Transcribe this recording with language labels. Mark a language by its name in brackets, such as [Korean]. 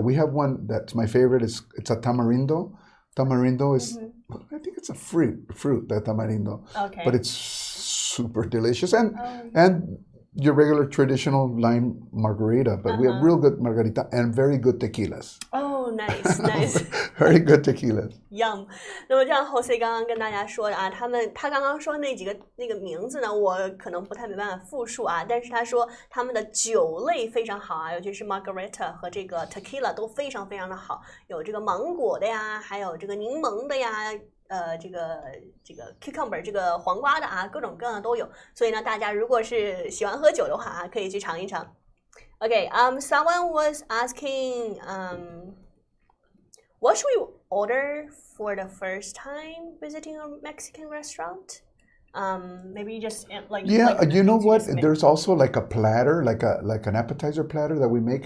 [English] We have one that's my favorite. It's a tamarindo. Tamarindo is, I think it's a fruit, the tamarindo. Okay. But it's super delicious. And your regular traditional lime margarita. But we have real good margarita and very good tequilas. Oh, nice, nice. Very good tequilas. Yum. [Chinese] 那么像 Jose 刚刚跟大家说的啊，他刚刚说那个名字呢，我可能不太没办法复述啊，但是他说他们的酒类非常好啊，尤其是 margarita 和这个 tequila 都非常非常的好，有这个芒果的呀，还有这个柠檬的呀。这个 cucumber 这个黄瓜的啊，各种各样的都有，所以呢，大家如果是喜欢喝酒的话啊，可以去尝一尝。 [English] Okay, someone was asking, what should we order for the first time visiting a Mexican restaurant? Maybe just like you know what? There's also like a platter, like an appetizer platter that we make.